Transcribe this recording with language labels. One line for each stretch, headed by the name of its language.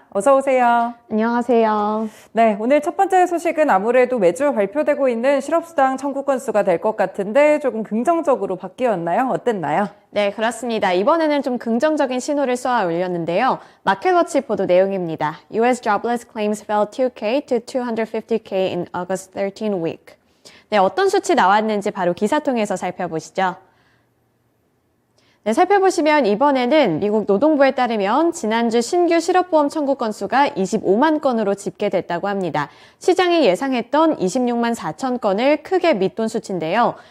Korean: 어서 오세요. 안녕하세요. 네, 오늘 첫 번째 소식은 아무래도 매주 발표되고 있는 실업수당 청구 건수가 될 것 같은데 조금 긍정적으로 바뀌었나요? 어땠나요? 네, 그렇습니다. 이번에는 좀 긍정적인 신호를 쏘아 올렸는데요. 마켓워치 보도 내용입니다.
English: US jobless claims fell 2K to 250K in August 13 week.
Korean: 네, 어떤 수치 나왔는지 바로 기사 통해서 살펴보시죠. 네, 살펴보시면 이번에는 미국 노동부에 따르면 지난주 신규 실업보험 청구 건수가 25만 건으로 집계됐다고 합니다. 시장이 예상했던 26만 4천 건을 크게 밑돈 수치인데요.